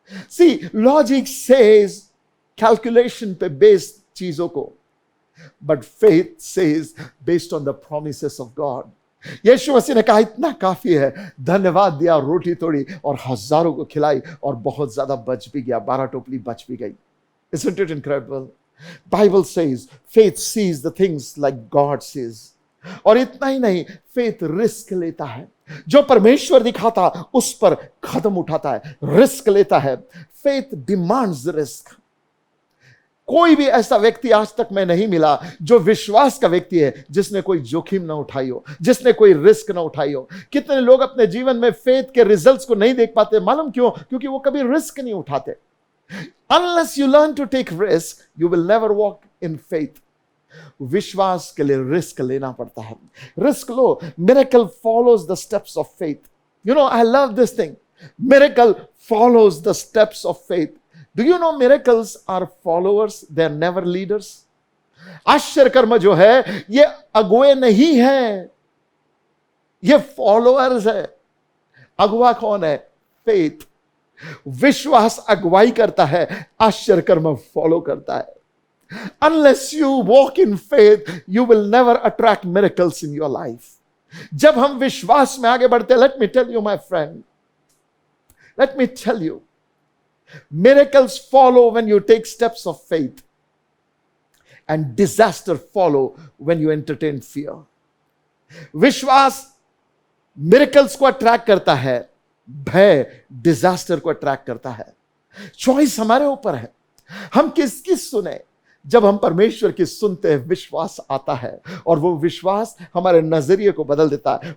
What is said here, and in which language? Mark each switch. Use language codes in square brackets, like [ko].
[en] See, logic says calculation पे based चीजों को, but faith says based on the promises of God. [hi] यीशु मसीह ने कहा इतना काफी है, धन्यवाद दिया, रोटी तोड़ी और हजारों को खिलाई और बहुत ज्यादा बच भी गया, 12 टोपली बच भी गई। [en] Isn't it incredible? Bible says faith sees the things like God sees. [hi] और इतना ही नहीं, फेथ रिस्क लेता है, जो परमेश्वर दिखाता उस पर कदम उठाता है, रिस्क लेता है। [en] Faith demands risk. [hi] कोई भी ऐसा व्यक्ति आज तक मैं नहीं मिला जो विश्वास का व्यक्ति है जिसने कोई जोखिम ना उठाई हो, जिसने कोई रिस्क ना उठाई हो। कितने लोग अपने जीवन में फेथ के रिजल्ट्स को नहीं देख पाते, मालूम क्यों? क्योंकि वो कभी रिस्क नहीं उठाते। [en] Unless you learn to take risk, you will never walk in faith. [hi] विश्वास के लिए रिस्क लेना पड़ता है। Risk low. [en] Miracle follows the steps of faith. You know, I love this thing. Miracle follows the steps of faith. Do you know miracles are followers? They are never leaders. [hi] आश्चर्य कर्म जो है ये अगुए नहीं है, ये फॉलोअर्स है। अगुआ कौन है? फेथ। विश्वास अगुवाई करता है, आश्चर्य कर्म फॉलो करता है। [en] Unless you walk in faith, you will never attract miracles in your life. [hi] जब हम विश्वास में आगे बढ़ते, [en] let me tell you my friend, let me tell you, miracles follow when you take steps of faith, and disaster follow when you entertain fear. [hi] विश्वास miracles को attract करता है, भय डिजास्टर को अट्रैक्ट करता है। चॉइस हमारे ऊपर है, हम किसकी सुने। जब हम परमेश्वर की सुनते हैं, विश्वास आता है और वो विश्वास हमारे नजरिए को बदल देता है।